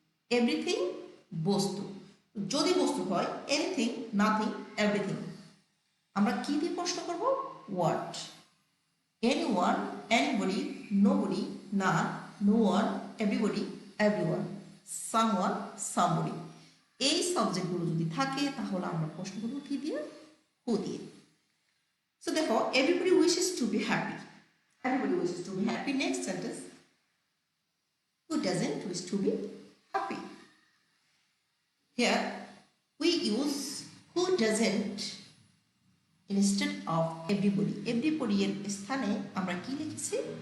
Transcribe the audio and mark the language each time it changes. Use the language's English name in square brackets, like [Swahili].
[Bangla] Everything বস্তু। যদি বস্তু হয় এনিথিং, নাথিং, এভরিথিং, আমরা কি দিয়ে প্রশ্ন করব? What. [English] Anyone, anybody, nobody, none, no one, everybody, everyone, someone, somebody. [Bangla] এই সাবজেক্টগুলো যদি থাকে তাহলে আমরা প্রশ্ন করব কি দিয়ে? হু দিয়ে। [English] so [Bangla] দেখো, [English] everybody wishes to be happy. Everybody wishes to be happy. Next sentence. Who doesn't wish to be happy? Here we use who doesn't instead of everybody. [Bangla] Everybody এর স্থানে আমরা কি লিখেছি?